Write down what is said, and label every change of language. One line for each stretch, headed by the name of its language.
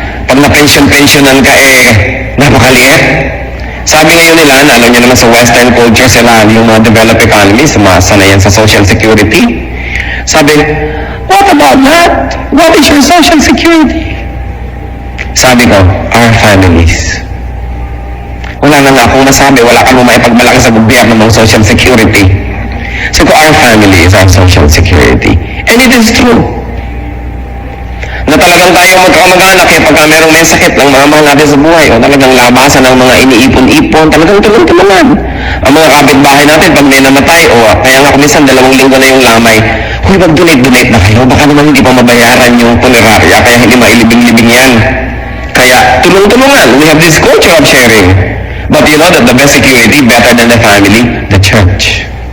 Filipino: Pag na-pension-pensionan ka, napakaliit. Sabi ngayon nila, alam nyo naman sa Western culture sila, yung mga developed economies, sumasa na yan sa social security.
English: Sabi, what about that? What is your social security?
Filipino: Sabi ko,
English: our families.
Filipino: Wala na nga akong nasabi, wala kang maipagmalaki sa gobyerno ng social security. Sabi ko,
English: our family is our social security. And it is true.
Filipino: Na talagang tayo magkakamag-anak pagka merong may sakit ng mga mahal natin sa buhay, o talagang labasan ng mga iniipon-ipon, talagang tulong-tulungan. Ang mga kapitbahay natin, pag may namatay, o kaya nga kumisan, 2 linggo na yung lamay, huy, mag-donate na kayo, baka naman hindi pa mabayaran yung punerarya, kaya hindi mailibing-libing yan. Kaya tulong-tulungan.
English: We have this culture of sharing. But you know that the best security, better than the family, the church.